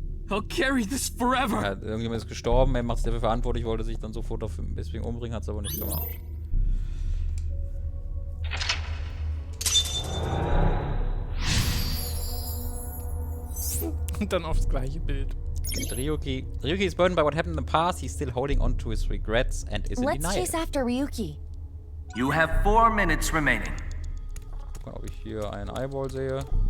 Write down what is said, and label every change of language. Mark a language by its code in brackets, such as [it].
[en] I'll carry this forever. [de] Ja, irgendjemand ist gestorben, er macht sich dafür verantwortlich, wollte sich dann sofort deswegen umbringen, hat es aber nicht gemacht. Und dann aufs gleiche Bild. [en] Ryuki is burdened by what happened in the past. He's still holding on to his regrets and is in Let's denial. chase after Ryuki. You have 4 minutes remaining. [de] Guck mal, ob ich hier einen Eyeball sehe.